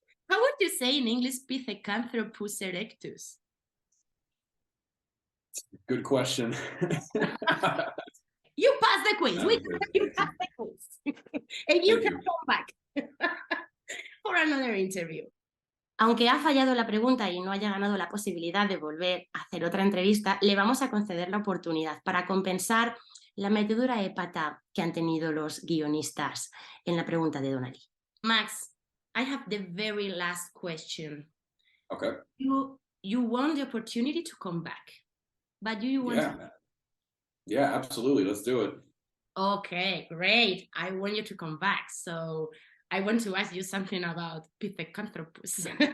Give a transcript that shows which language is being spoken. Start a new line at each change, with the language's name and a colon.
English: How would you say in English Pithecanthropus erectus? Good question. You passed the quiz. You passed the quiz. And you can come back for another interview.
Spanish: Aunque ha fallado la pregunta y no haya ganado la posibilidad de volver a hacer otra entrevista, le vamos a conceder la oportunidad para compensar la metedura de pata que han tenido los guionistas en la pregunta de Donali.
English: Max, I have the very last question. Okay. You want the opportunity to come back, but do you want to? Yeah, absolutely. Let's do it. Okay, great. I want you to come back. So I want to ask you something about Pithecanthropus.